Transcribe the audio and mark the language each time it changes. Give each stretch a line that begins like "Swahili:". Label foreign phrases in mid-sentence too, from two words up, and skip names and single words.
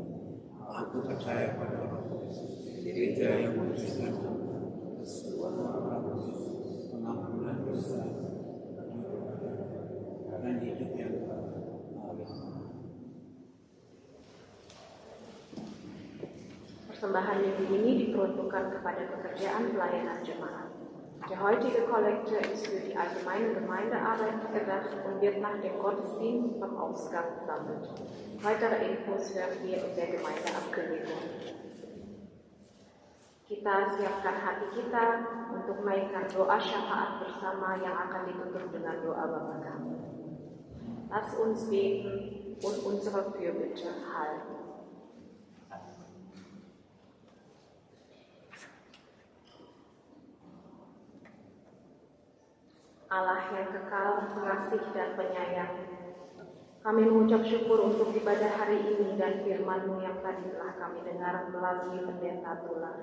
Indonesian: Aku percaya pada Roh Kudus, Gereja yang kudus dan pengampunan dosa dan hidup yang kekal. Amin. Persembahan minggu ini diperuntukkan kepada pekerjaan pelayanan jemaat.
German: Der heutige Kollekte ist für die allgemeine Gemeindearbeit gedacht und wird nach dem Gottesdienst vom Ausgang gesammelt. Weitere Infos hören wir in der Gemeindeabkündigung.
Indonesian: Kita siapkan hati kita untuk menaikkan doa syafaat bersama yang akan ditutup dengan doa Bapa Kami.
German: Lass uns beten und unsere Fürbitte halten.
Indonesian: Allah yang kekal, pengasih dan penyayang, kami mengucap syukur untuk ibadah hari ini dan firman-Mu yang tadi telah kami dengar melalui pendeta Tular.